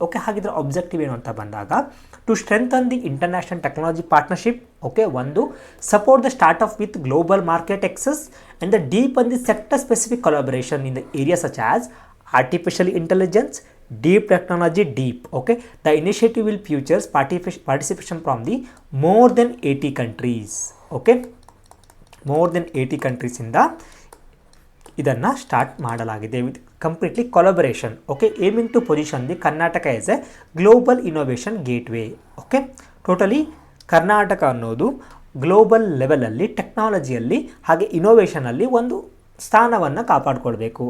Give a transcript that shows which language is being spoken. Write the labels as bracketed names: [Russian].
[English] okay, [Kannada] ಹಾಗಿದ್ರೆ [English] objective [Kannada] ಏನು ಅಂತ ಬಂದಾಗ [English] To strengthen the international technology partnership. Okay, ಒಂದು support the start up with global market access and the deep on the sector specific collaboration in the area such as artificial intelligence, deep technology, deep. Okay, the initiative will features participation from the more than 80 countries. Okay, more than 80 countries [Kannada] ಇಂದ ಇದನ್ನು [English] start [Kannada] ಮಾಡಲಾಗಿದೆ [English] With completely collaboration. Okay, aiming to position the Karnataka as a global innovation gateway. Okay, totally Karnataka [Kannada] ಅನ್ನೋದು global ಲೆವೆಲಲ್ಲಿ ಟೆಕ್ನಾಲಜಿಯಲ್ಲಿ ಹಾಗೆ ಇನೋವೇಷನಲ್ಲಿ ಒಂದು ಸ್ಥಾನವನ್ನು ಕಾಪಾಡಿಕೊಳ್ಬೇಕು.